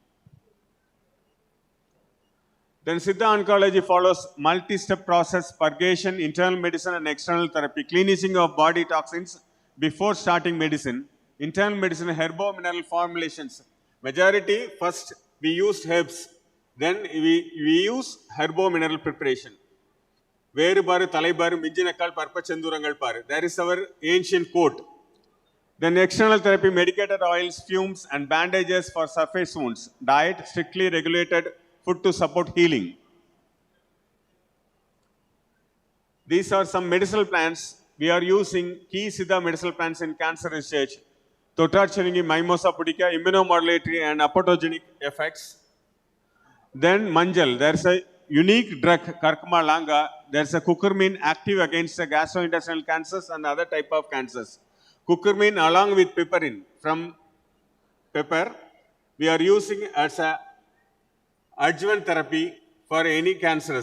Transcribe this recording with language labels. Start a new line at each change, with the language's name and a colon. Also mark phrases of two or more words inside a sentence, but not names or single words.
English: Then Siddha oncology follows multi-step process, purgation, internal medicine and external therapy, cleansing of body toxins before starting medicine. Internal medicine, herbo-mineral formulations. Majority, first we used herbs, then we use herbo-mineral preparation.
Tamil: வேரு பாரு, தழை பாரு, மிஞ்சினக்கால், பற்பசெந்தூரங்கள் பாரு.
English: That is our ancient quote. Then external therapy, medicated oils, fumes and bandages for surface wounds. Diet, strictly regulated food to support healing. These are some medicinal plants. We are using key Siddha medicinal plants in cancer research. Totarcharingi, Mimosa pudica, immunomodulatory and apoptogenic effects. Then manjal, there's a unique drug, Karkama langa. There's a curcumin active against the gastrointestinal cancers and other type of cancers. Curcumin along with piperin from pepper, we are using as a adjuvant therapy for any cancers.